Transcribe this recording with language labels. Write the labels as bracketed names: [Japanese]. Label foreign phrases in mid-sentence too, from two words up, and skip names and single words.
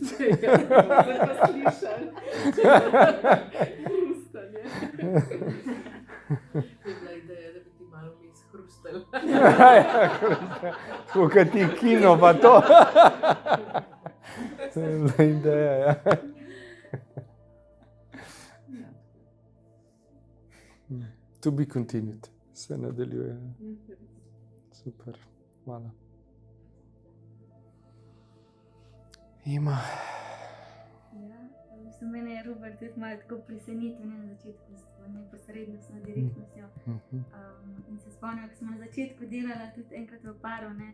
[Slovenian] Ja, sem pa slišala. Hrustanje. Je bila ideja, da bi ti malo vmes hrustala. Tako kot ti kino pa to. To je bila ideja, ja. [English] To be continued. [Slovenian] Se nadaljuje. Super. Hvala. Ima. Ja, v bistvu mene je Robert tudi malo tako presenetil na začetku s to neposrednostno direktnostjo. In se spomnim, ko smo na začetku delala tudi enkrat v paru, ne.